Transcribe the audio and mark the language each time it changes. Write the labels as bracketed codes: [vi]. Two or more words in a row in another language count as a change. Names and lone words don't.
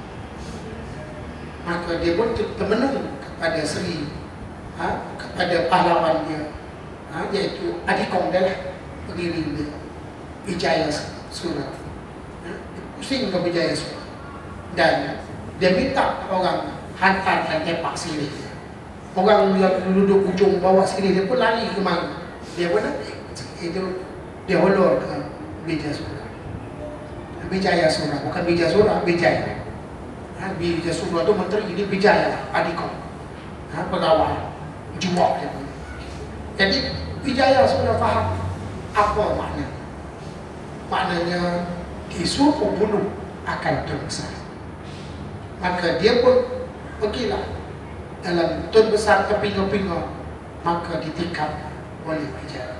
[ms] Maka dia pun termenung kepada Seri, kepada pahlawan dia, iaitu Adikong dia lah, pendiri dia, Wijaya Sura. Pusing ke Wijaya Sura, dan dia minta orang hantarkan tepak sirih dia. Orang yang duduk ujung bawah sirih dia pun lari ke mana. Dia pun itu dia holor ke Wijaya Sura. Wijaya Sura, bukan Wijaya Sura, Wijaya. Wijaya Sura tu menteri, ini Wijaya Adikong, pegawai jual dia. Jadi Wijaya sudah faham apa makna. Maknanya disuruh bunuh akan Tun Besar. Maka dia pun pergilah dalam Tun Besar terpinga-pinga, maka ditikam oleh Wijaya.